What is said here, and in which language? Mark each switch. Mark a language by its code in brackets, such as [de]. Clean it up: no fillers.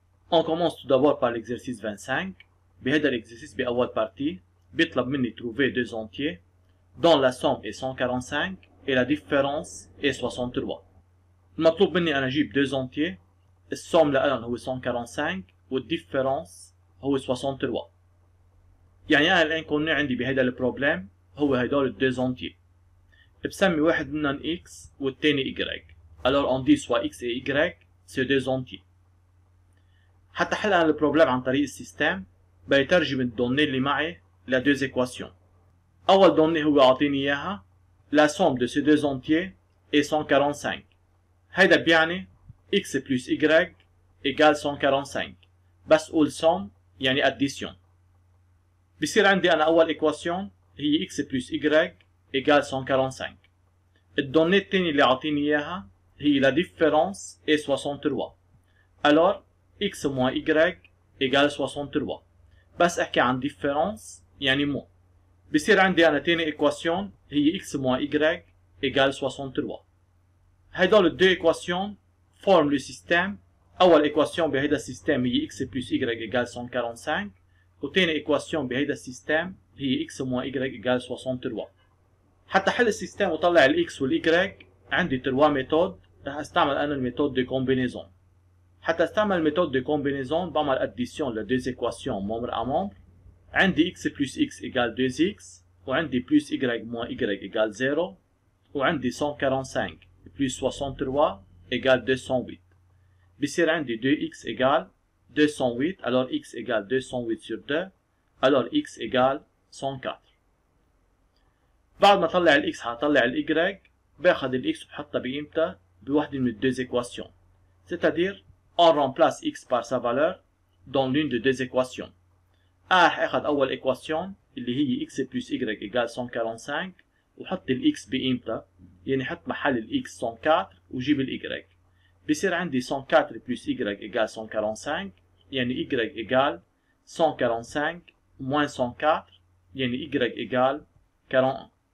[fr] On commence tout d'abord par l'exercice 25. بهذا l'exercice بأول partie [ar] بيطلب مني [fr] trouver deux entiers dont la somme est 145 et la différence est 63. [ar] المطلوب مني أنا أجيب [fr] deux entiers، [ar] السوم لألهم هو 145 والديفرنس هو 63. يعني أنا الانكونو عندي بهذا البروبلم هو هدول الدوز entiers. بسمي واحد منهم x والثاني y. [fr] Alors on dit soit x et y c'est deux entiers. [ar] حتى حل أنا البروبلم عن طريق السيستم بيترجم الدوني اللي معي لدوز équations. أول دوني هو أعطيني إياها [fr] la somme de ces deux entiers est 145. [ar] هيدا بيعني [fr] x plus y égale 145. [ar] بس قول somme يعني addition. بصير عندي أنا أول équation هي [fr] x plus y égale 145. [ar] الدوني الثاني اللي أعطيني إياها هي [fr] la différence est 63. Alors x moins y égale 63. [ar] بس أحكي عن différence يعني مو. بصير عندي أنا ثاني équation هي [fr] x moins y égale 63. هيدول الدو équations forment le système. أول équation بهيدا السيستم هي x plus y égale 145 وثاني équation بهيدا السيستم هي x moins y égale 63. [ar] حتى حل السيستم وطلع ال x وال y عندي 3 ميثود. رح استعمل أنا الميثود [fr] de combinaison. [ar] حتى استعمل الميثود [fr] de combinaison بعمل addition لدوز équations membre à membre. عندي x plus x égale 2x وعندي plus y moins y égale 0 وعندي 145 plus 63 égale 208. بصير عندي 2x égale 208. alors x égale 208 sur 2. alors x égale 104. [ar] بعد ما طلع ال x هطلع ال y. باخذ ال x وبحطها بقيمتها بوحدة من الدوز équations. [fr] c'est-à-dire on remplace x par sa valeur dans l'une de deux équations. [ar] رح اخذ اول équation اللي هي [fr] x plus y égale 145 [ar] وحط ال x بقيمتها، يعني حط محل ال x 104 وجيب ال y. بصير عندي [fr] 104 plus y égale 145 يعني y égale 145 moins 104 يعني y égale 41.